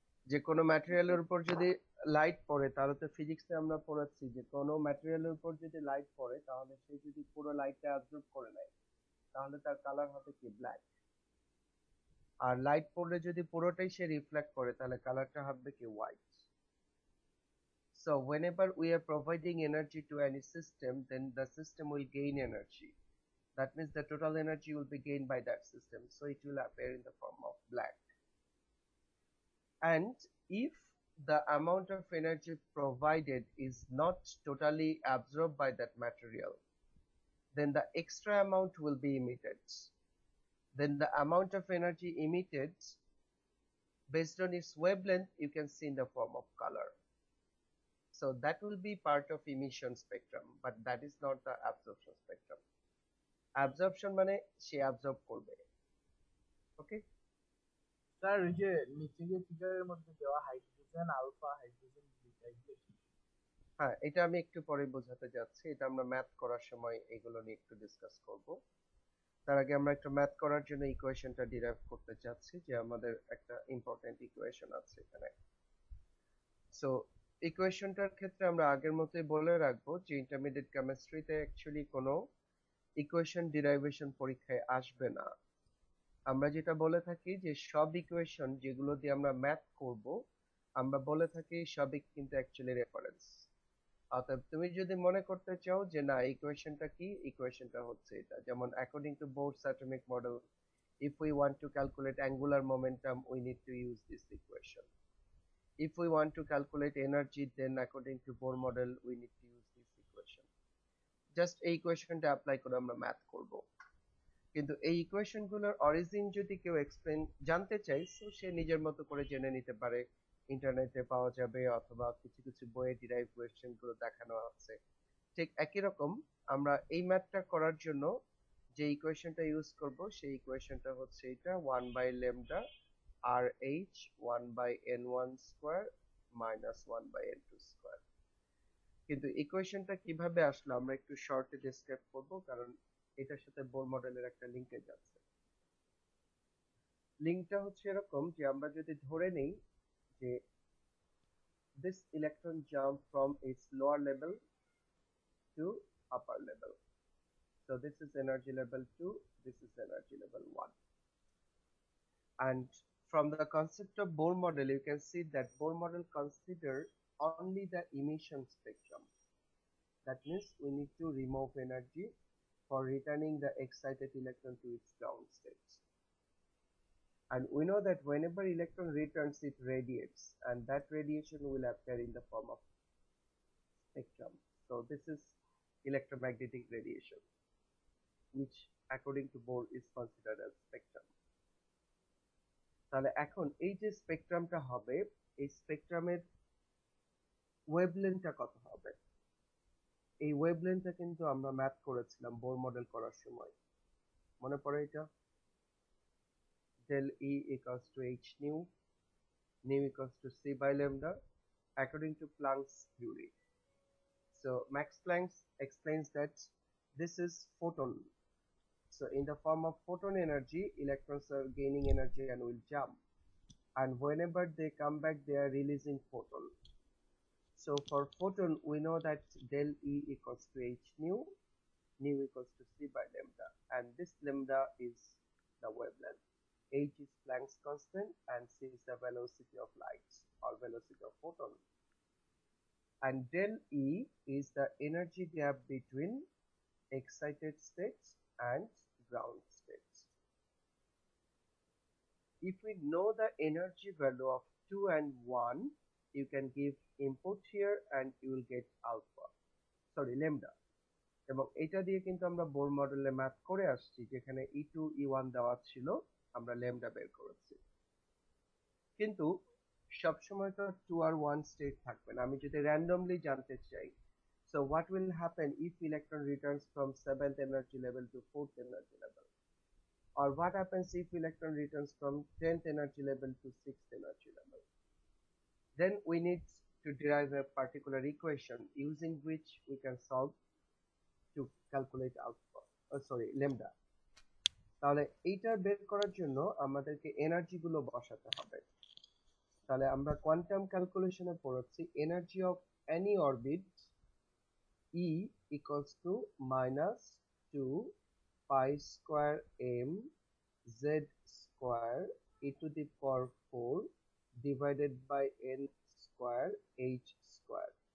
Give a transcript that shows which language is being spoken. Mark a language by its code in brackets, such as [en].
[bn] যে কোনো ম্যাটেরিয়ালের উপর যদি লাইট পড়ে, তাহলে তো ফিজিক্সে আমরা পড়াচ্ছি যে কোনো ম্যাটেরিয়ালের উপর যদি লাইট পড়ে তাহলে সে যদি পুরো লাইটটা অ্যাবজর্ব করে নেয় তাহলে তার কালার হবে কি ব্ল্যাক। আর লাইট পড়লে যদি পুরোটাই সে রিফ্লেক্ট করে তাহলে কালারটা হবে কি white. [en] So whenever we are providing energy to any system, then the system will gain energy. That means the total energy will be gained by that system. So it will appear in the form of black. And if the amount of energy provided is not totally absorbed by that material, then the extra amount will be emitted. Then the amount of energy emitted based on its wavelength you can see in the form of color. So that will be part of emission spectrum, but that is not the absorption spectrum. [bn] Absorption মানে সে absorb করবে। [en] Okay? [bn] Sir ওই যে নিচে যে ফিগারের মধ্যে দেওয়া hydrogen alpha, hydrogen beta, এগুলো কি? হ্যাঁ, এটা আমি একটু পরে বোঝাতে যাচ্ছি। এটা আমরা ম্যাথ করার সময় এগুলো নিয়ে একটু ডিসকাস করব। তার আগে আমরা একটা ম্যাথ করার জন্য ইকুয়েশনটা ডিরাইভ করতে চাচ্ছি, যে আমাদের একটা ইম্পর্টেন্ট ইকুয়েশন আছে এখানে। সো ইকুয়েশনটার ক্ষেত্রে আমরা আগের মতোই বলে রাখবো যে ইন্টারমিডিয়েট কেমিস্ট্রিতে অ্যাকচুয়ালি কোনো ইকুয়েশন ডিরাইভেশন পরীক্ষায় আসবে না। আমরা যেটা বলে থাকি যে সব ইকুয়েশন যেগুলো দিয়ে আমরা ম্যাথ করব, আমরা বলে থাকি সবই কিন্তু অ্যাকচুয়ালি রেফারেন্স। অতএব তুমি যদি মনে করতে চাও যে না ইকুয়েশনটা কি, ইকুয়েশনটা হচ্ছে এটা। [en] যেমন according to Bohr's atomic model, if we want to calculate angular momentum we need to use this equation. If we want to calculate energy, then according to Bohr model we need to use this equation. [bn] Just এই ইকুয়েশনটা apply করে আমরা math করব। কিন্তু এই equation গুলোর origin যদি কেউ explain জানতে চাই, তো সে নিজের মতো করে জেনে নিতে পারে, ইন্টারনেটে পাওয়া যাবে অথবা কিছু কিছু বইয়ে ডিরাইভ কোয়েশ্চেন গুলো দেখানো আছে। ঠিক একই রকম আমরা এই ম্যাথটা করার জন্য যে ইকুয়েশনটা ইউজ করব সেই ইকুয়েশনটা হচ্ছে এটা 1 by lambda আর H 1 by n1 square minus 1 by n2 square. কিন্তু ইকুয়েশনটা কিভাবে আসলো আমরা একটু শর্টে ডেসক্রাইব করব, কারণ এটার সাথে বোর মডেলের একটা লিঙ্কেজ আছে। লিঙ্কটা হচ্ছে এরকম যে আমরা যদি ধরে নেই যে [en] this electron jump from its lower level to upper level. So this is energy level 2, this is energy level 1. And from the concept of Bohr model, you can see that Bohr model consider only the emission spectrum. That means we need to remove energy for returning the excited electron to its ground state. And we know that whenever electron returns, it radiates, and that radiation will appear in the form of spectrum. So this is electromagnetic radiation, which according to Bohr is considered as spectrum. [bn] তাহলে এখন এই যে স্পেকট্রামটা হবে, এই স্পেকট্রামের ওয়েভলেন্থটা কত হবে? এই ওয়েভলেন্থটা কিন্তু আমরা ম্যাথ করেছিলাম বোর মডেল করার সময়, মনে পড়ে এটা? [en] del E equals to h nu, nu equals to c by lambda according to Planck's theory. So Max Planck explains that this is photon. So in the form of photon energy, electrons are gaining energy and will jump. And whenever they come back, they are releasing photon. So for photon, we know that del E equals to h nu, nu equals to c by lambda. And this lambda is the wavelength. H is Planck's constant and c is the velocity of light or velocity of photon. And del E is the energy gap between excited states and ground states. If we know the energy value of 2 and 1, you can give input here and you will get alpha, sorry lambda. [bn] এবং এটা দিয়ে কিন্তু আমরা bore মডেলে math করে আসছি, যেখানে E2 E1 দেওয়া ছিল, আমরা ল্যামডা বের করেছি। কিন্তু সবসময় তো 2 আর 1 স্টেট থাকবে না। আমি যদি র্যান্ডমলি জানতে চাই, [en] so what will happen if electron returns from 7th energy level to 4th energy level? Or what happens if electron returns from 10th energy level to 6th energy level? Then we need to derive a particular equation using which we can solve to calculate output, lambda. [bn] তাহলে এইটা বের করার জন্য আমাদেরকে energy গুলো বসাতে হবে। তাহলে আমরা কোয়ান্টাম ক্যালকুলেশনে পড়েছি [en] Energy of any orbit E equals to minus 2 pi square m z square e to the power 4 divided by n square h square.